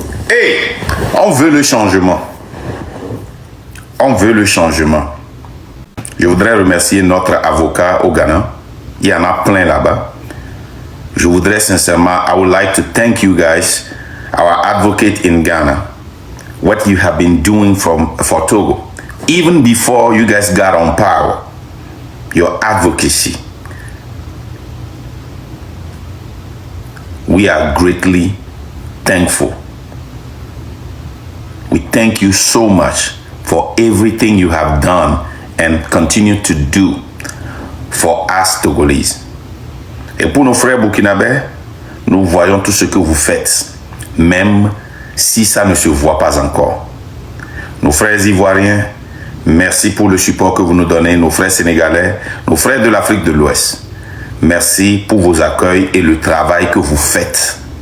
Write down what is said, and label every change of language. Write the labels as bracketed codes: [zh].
[fr] Hey, on veut le changement. On veut le changement. Je voudrais remercier notre avocat au Ghana. Il y en a plein là-bas. Je voudrais sincèrement, [en] I would like to thank you guys, our advocate in Ghana, what you have been doing for Togo. Even before you guys got on power, your advocacy. We are greatly thankful. We thank you so much for everything you have done and continue to do for us Togolese. [fr] Et pour nos frères burkinabés, nous voyons tout ce que vous faites, même si ça ne se voit pas encore. Nos frères ivoiriens, merci pour le support que vous nous donnez. Nos frères sénégalais, nos frères de l'Afrique de l'Ouest, merci pour vos accueils et le travail que vous faites.